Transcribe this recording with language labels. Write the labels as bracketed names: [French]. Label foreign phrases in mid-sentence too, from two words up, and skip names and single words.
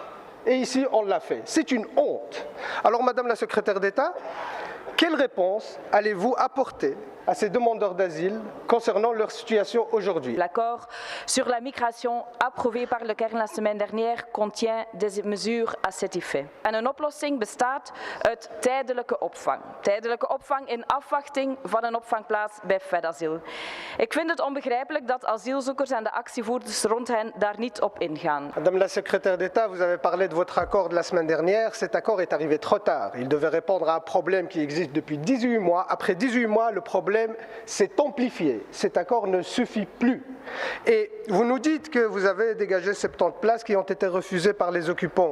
[French] Et ici, on l'a fait. C'est une honte. Alors, Madame la secrétaire d'État, quelle réponse allez-vous apporter à ces demandeurs d'asile concernant leur situation aujourd'hui? L'accord sur la migration approuvé par le Kern la semaine dernière contient des mesures à cet effet. [Dutch] En een oplossing bestaat uit tijdelijke opvang. Tijdelijke opvang in afwachting van een opvangplaats bij FedAsyl. Ik vind het onbegrijpelijk dat asielzoekers en de actievoerders rond hen daar niet op ingaan. [French] Madame la secrétaire d'État, vous avez parlé de votre accord de la semaine dernière. Cet accord est arrivé trop tard. Il devait répondre à un problème qui existe depuis 18 mois. Après 18 mois, le problème s'est amplifié. Cet accord ne suffit plus. Et vous nous dites que vous avez dégagé 70 places qui ont été refusées par les occupants.